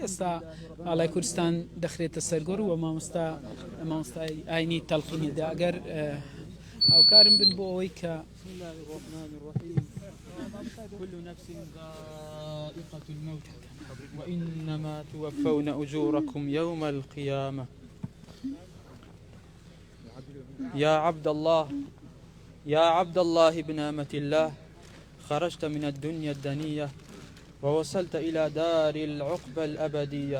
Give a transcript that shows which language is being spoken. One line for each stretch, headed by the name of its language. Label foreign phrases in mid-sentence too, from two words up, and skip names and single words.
Central Kurdish: ئێستا ئاڵای کوردستان دەخرێتە سەرگۆڕ و مامۆستای ئاینی تەڵقینیدا ئەگەر هاوکارم بن بۆ ئەوەی کە
Arabic: كل نفس ذائقة الموت وإنما توفون أجوركم يوم القيامة. يا عبد الله بنعمة الله خرجت من الدنيا الدنية ووصلت إلى دار العقبى الأبدية.